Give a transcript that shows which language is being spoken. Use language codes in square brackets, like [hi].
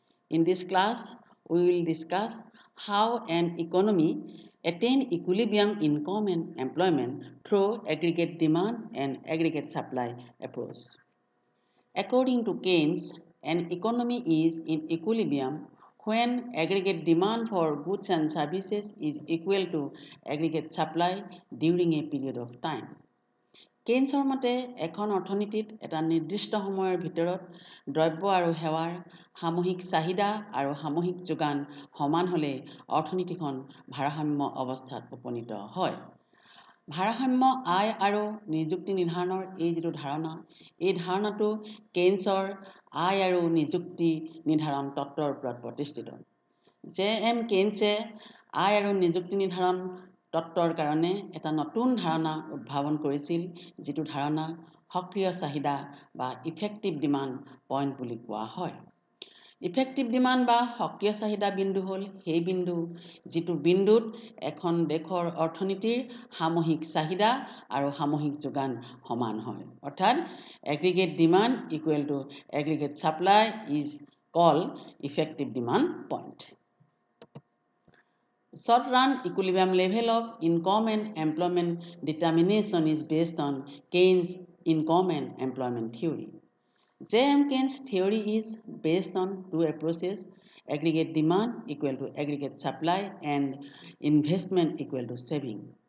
[en] In this class, we will discuss how an economy attain equilibrium income and employment through aggregate demand and aggregate supply approach. According to Keynes, an economy is in equilibrium when aggregate demand for goods and services is equal to aggregate supply during a period of time. [as] কেইনছৰ মতে এখন অৰ্থনীতিত এটা নিৰ্দিষ্ট সময়ৰ ভিতৰত দ্ৰব্য আৰু সেৱাৰ সামূহিক চাহিদা আৰু সামূহিক যোগান সমান হ'লে অৰ্থনীতিখন ভাৰসাম্য অৱস্থাত উপনীত হয়। ভাৰসাম্য আয় আৰু নিযুক্তি নিৰ্ধাৰণৰ এই যিটো ধাৰণা, এই ধাৰণাটো কেইনছৰ আয় আৰু নিযুক্তি নিৰ্ধাৰণ তত্ত্বৰ ওপৰত প্ৰতিষ্ঠিত। জে.এম. কেইনছে আয় আৰু নিযুক্তি নিৰ্ধাৰণ তত্ত্বৰ কাৰণে এটা নতুন ধাৰণা উদ্ভাৱন কৰিছিল, যিটো ধাৰণা সক্ৰিয় চাহিদা বা ইফেক্টিভ ডিমাণ্ড পইণ্ট বুলি কোৱা হয়। ইফেক্টিভ ডিমাণ্ড বা সক্ৰিয় চাহিদা বিন্দু হ'ল সেই বিন্দু যিটো বিন্দুত এখন দেশৰ অৰ্থনীতিৰ সামূহিক চাহিদা আৰু সামূহিক যোগান সমান হয়। [en] অৰ্থাৎ aggregate demand equal to aggregate supply is call effective demand point. Short run equilibrium level of income and employment determination is based on Keynes' income and employment theory. J.M. Keynes' theory is based on two approaches: aggregate demand equal to aggregate supply and investment equal to saving.